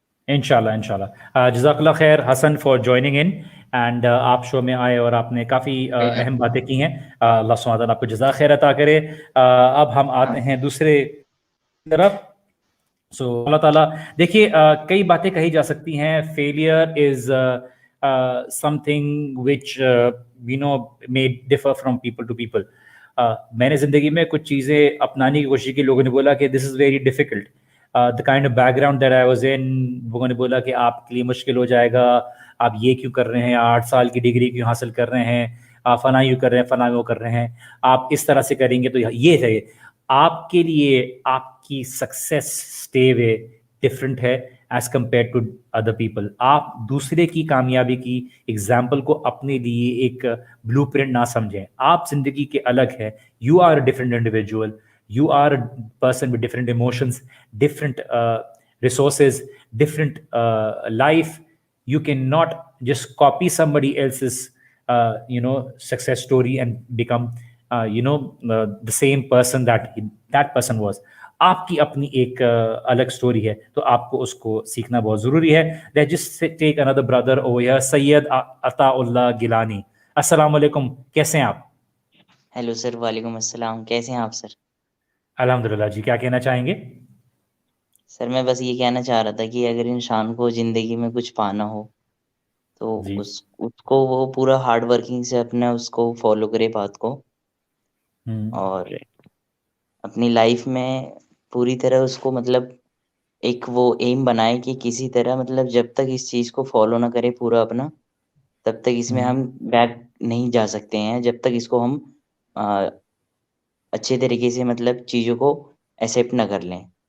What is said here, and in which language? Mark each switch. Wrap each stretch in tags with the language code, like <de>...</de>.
<ur>انشاءاللہ. جزاک اللہ خیر حسن</ur> <en>for joining in</en> <ur>اینڈ آپ شو میں آئے اور آپ نے کافی اہم باتیں کی ہیں. اللہ سبحانہ تعالیٰ آپ کو جزاک خیر عطا کرے. اب ہم آتے ہیں دوسرے طرف. سو اللہ تعالیٰ دیکھیے کئی باتیں کہی جا سکتی ہیں.</ur> <en>Failure is something which may differ from people to people.</en> <ur>میں نے زندگی میں کچھ چیزیں اپنانے کی کوشش کی. لوگوں نے بولا کہ</ur> <en>This is very difficult. the kind of background that I was in,</en> <ur>لوگوں نے بولا کہ آپ کے لیے مشکل ہو جائے گا, آپ یہ کیوں کر رہے ہیں, 8 سال کی ڈگری کیوں حاصل کر رہے ہیں, آپ فلاں یوں کر رہے ہیں, فلاں وہ کر رہے ہیں, آپ اس طرح سے کریں گے تو یہ ہے. آپ کے لیے آپ کی</ur> <en>Success is way different ہے as compare to other people.</en> <ur>آپ دوسرے کی کامیابی کی ایگزامپل کو اپنے لیے ایک بلو پرنٹ نہ سمجھیں. آپ زندگی کے الگ ہے.</ur> <en>You are a different individual. You are a person with different emotions, different resources, different life. You cannot just copy somebody else's, success story and become, the same person that person was.</en> <ur>آپ کی اپنی ایک الگ story ہے تو آپ کو اس کو سیکھنا بہت ضروری ہے.</ur> <en>Let's just take another brother over here, Syed Ataullah Gilani.</en> <ur>السلام علیکم, کیسے ہیں آپ؟ ہیلو سر, وعلیکم السلام, کیسے ہیں آپ سر؟ الحمدللہ جی. کیا کہنا چاہیں گے؟ سر میں بس یہ کہنا چاہ رہا تھا کہ اگر انسان کو زندگی میں کچھ پانا ہو تو اس کو وہ پورا ہارڈ ورکنگ سے اپنا اس کو فالو کرے بات کو, اور اپنی لائف میں پوری طرح اس کو مطلب ایک وہ ایم بنائے کہ کسی طرح مطلب جب تک اس چیز کو فالو نہ کرے پورا اپنا, تب تک اس میں ہم بیک نہیں جا سکتے ہیں, جب تک اس کو ہم اچھے طریقے سے مطلب چیزوں کو ایکسیپٹ نہ کر لیں.</ur>